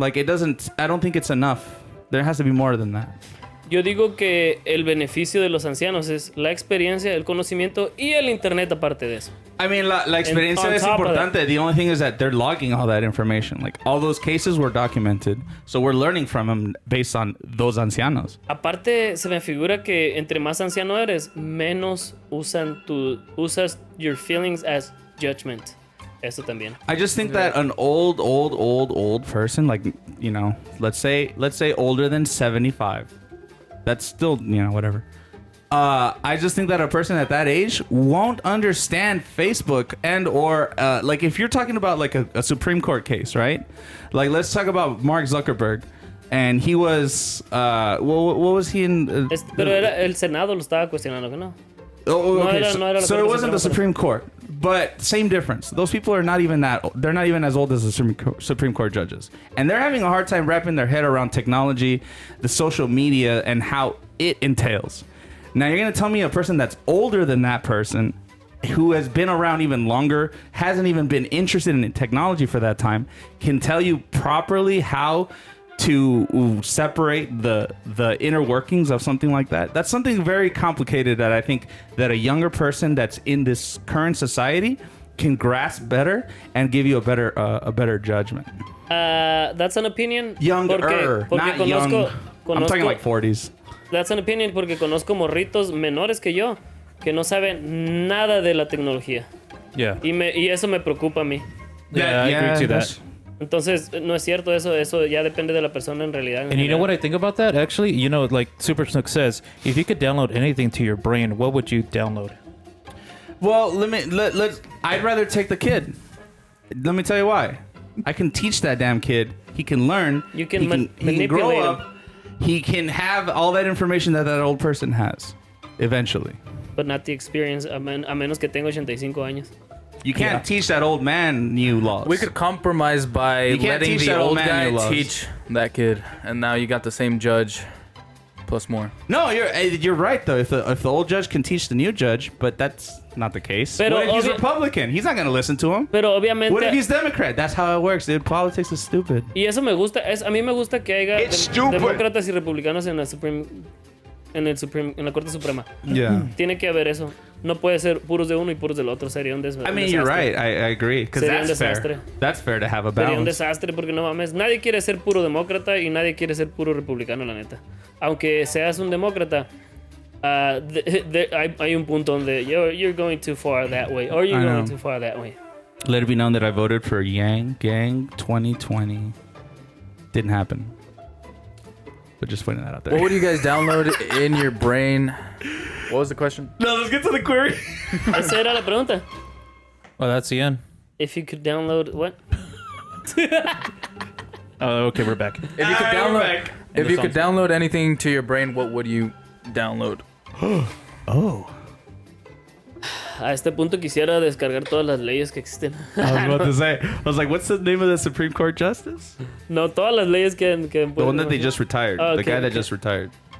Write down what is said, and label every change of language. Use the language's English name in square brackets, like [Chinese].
[English] Like, I don't think it's enough. There has to be more than that. [Spanish] Yo digo que el beneficio de los ancianos es la experiencia, el conocimiento y el internet aparte de eso. [English] I mean, [Spanish] la experiencia es importante. [English] The only thing is that they're logging all that information. Like, all those cases were documented. So we're learning from them based on those [Spanish] ancianos. Aparte, se me figura que entre más anciano eres, menos usas [English] your feelings as judgment. [Spanish] Eso también. [English] I just think that an old person, like, you know, let's say older than 75. That's still, you know, whatever. I just think that a person at that age won't understand Facebook or like, if you're talking about like a Supreme Court case, right? Like, let's talk about Mark Zuckerberg. And he was, what was he in? [Spanish] Pero el Senado lo estaba cuestionando, ¿no? [English] Oh, okay. [Spanish] No era [English] So it wasn't the Supreme Court, but same difference. Those people are not even they're not even as old as the Supreme Court judges. And they're having a hard time wrapping their head around technology, the social media, and how it entails. Now, you're going to tell me a person that's older than that person, who has been around even longer, hasn't even been interested in technology for that time, can tell you properly how to separate the inner workings of something like that. That's something very complicated that I think that a younger person that's in this current society can grasp better and give you a better judgment. That's an opinion. Younger, not young. I'm talking like 40s. That's an opinion [Spanish] porque conozco morritos menores que yo que no saben nada de la tecnología. [English] Yeah. [Spanish] Y eso me preocupa a mí. [English] Yeah, I agree to that. [Spanish] Entonces, no es cierto eso ya depende de la persona en realidad. [English] And you know what I think about that? Actually, you know, like Super Snook says, if you could download anything to your brain, what would you download? Well, I'd rather take the kid. Let me tell you why. I can teach that damn kid. He can learn. You can he can grow up. He can have all that information that old person has, eventually. But not the experience, [Spanish] a menos que tenga 85 años. [English] You can't teach that old man new laws. We could compromise by letting the old guy teach that kid, and now you got the same judge, plus more. No, you're right though. If the old judge can teach the new judge, but that's not the case. [Spanish] Pero [English] what if he's Republican? He's not gonna listen to him. [Spanish] Pero obviamente. [English] What if he's Democrat? That's how it works, dude. Politics is stupid. [Spanish] Y eso me gusta. A mí me gusta que haya demócratas y republicanos en la Corte Suprema. [English] Yeah. [Spanish] Tiene que haber eso. No puede ser puros de uno y puros del otro. Sería un desastre. [English] I mean, you're right. I agree. Because that's fair. That's fair to have a balance. [Spanish] Sería un desastre porque no mames. Nadie quiere ser puro demócrata y nadie quiere ser puro republicano, la neta. Aunque seas un demócrata, hay un punto donde [English] you're going too far that way. Or you're going too far that way. Let it be known that I voted for Yang Gang 2020. Didn't happen. But just putting that out there. What would you guys download in your brain? What was the question? No, let's get to the query. [Spanish] Esa era la pregunta. [English] Oh, that's the end. If you could download what? Oh, okay, we're back. If you could download anything to your brain, what would you download? Oh. [Spanish] A este punto quisiera descargar todas las leyes que existen. [English] I was about to say. I was like, what's the name of the Supreme Court justice? [Spanish] No, todas las leyes que [English] the one that they just retired. Oh, the guy that just retired.